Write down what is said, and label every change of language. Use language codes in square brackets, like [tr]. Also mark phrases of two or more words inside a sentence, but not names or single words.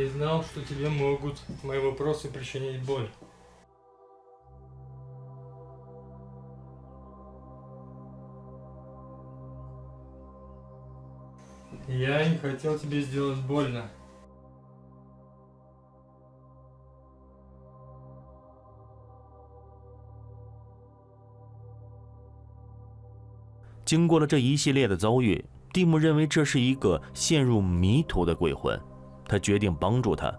[ru] знал, что тебе могут мои вопросы причинить боль. Я не хотел тебе сделать больно. [zh] 经过了这一系列的遭遇，蒂姆认为这是一个陷入迷途的鬼魂，他决定帮助他。